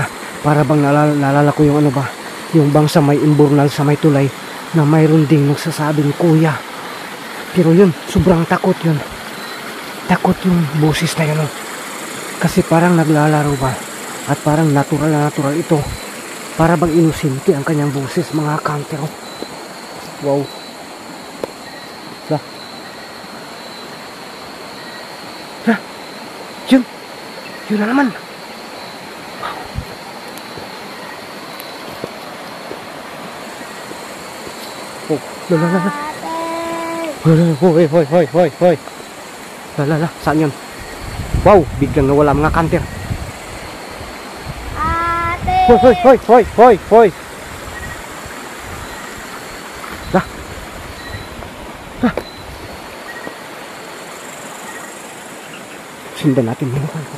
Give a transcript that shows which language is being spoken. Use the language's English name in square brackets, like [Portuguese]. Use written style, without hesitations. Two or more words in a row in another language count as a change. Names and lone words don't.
[Filipino] Para bang naalala ko yung ano ba? Yung bang sa may imburnal sa may tulay na mayroon ding nagsasabing kuya. Pero yun, sobrang takot yun. Takot yung boses na yun. Kasi parang naglalaro ba? At parang natural na natural ito. Para bang inusinti ang kanyang boses mga kantil. Wow. La. La. Yun. Yun na naman. Oh. La la la la. Hoy hoy hoy hoy hoy. La la la. Saan yun? Wow. Biglang nawala mga kantil. Hoy, hoy, hoy, hoy, hoy, hoy. Lah. Lah. Sundan natin mga kantil.